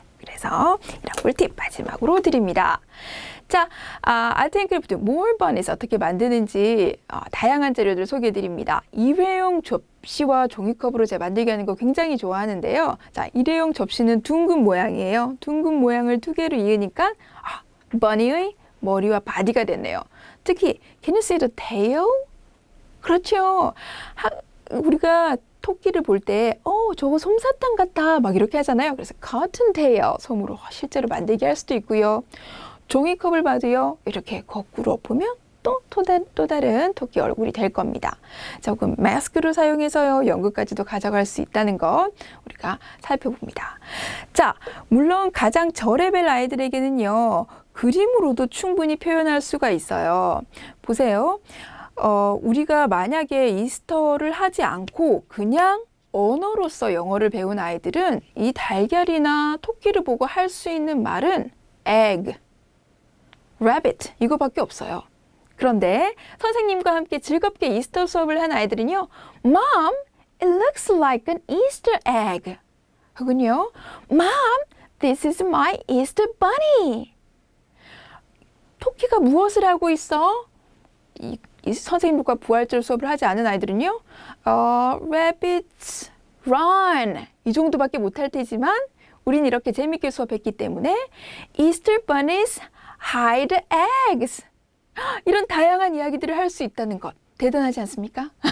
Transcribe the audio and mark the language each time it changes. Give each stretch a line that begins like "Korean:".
Korean: 그래서 이런 꿀팁 마지막으로 드립니다. 자,
English: Art and Craft More Bunnies
Korean: 어떻게 만드는지 다양한 재료들 소개해 드립니다. 일회용 접시와 종이컵으로 제가 만들게 하는 거 굉장히 좋아하는데요. 자, 일회용 접시는 둥근 모양이에요. 둥근 모양을 두 개로 이으니까 bunny의 머리와 바디가 됐네요. 특히
English: Can you see the tail?
Korean: 그렇죠. 우리가 토끼를 볼 때 저거 솜사탕 같다 막 이렇게 하잖아요. 그래서 cottontail 솜으로 실제로 만들게 할 수도 있고요. 종이컵을 봐도요. 이렇게 거꾸로 엎으면 또 다른 토끼 얼굴이 될 겁니다. 조금 마스크를 사용해서요. 연극까지도 가져갈 수 있다는 것 우리가 살펴봅니다. 자, 물론 가장 저레벨 아이들에게는요. 그림으로도 충분히 표현할 수가 있어요. 보세요. 우리가 만약에 이스터를 하지 않고 그냥 언어로서 영어를 배운 아이들은 이 달걀이나 토끼를 보고 할 수 있는 말은
English: egg, rabbit
Korean: 이거밖에 없어요. 그런데 선생님과 함께 즐겁게 이스터 수업을 한 아이들은요.
English: Mom, it looks like an Easter egg.
Korean: 혹은요.
English: Mom, this is my Easter bunny.
Korean: 토끼가 무엇을 하고 있어? 이 선생님과 부활절 수업을 하지 않은 아이들은요.
English: Rabbits run
Korean: 이 정도밖에 못할 테지만 우린 이렇게 재밌게 수업했기 때문에
English: Easter bunnies hide eggs
Korean: 이런 다양한 이야기들을 할 수 있다는 것 대단하지 않습니까?